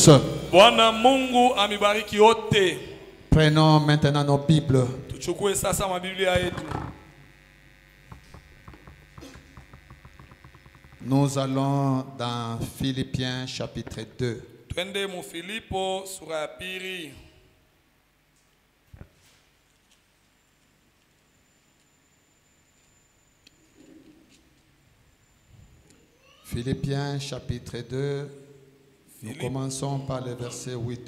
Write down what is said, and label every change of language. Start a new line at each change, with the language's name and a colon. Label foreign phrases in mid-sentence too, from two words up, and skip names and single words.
French: tous.
Swahili: Bwana Mungu amibariki wote.
French: Prenons maintenant nos Bibles.
Swahili: Tuchukue sasa mabiblia yetu.
French: Nous allons dans Philippiens chapitre 2.
Swahili: Twende mu Filipo sura ya pili.
French: Philippiens chapitre 2. Nous commençons par le verset 8.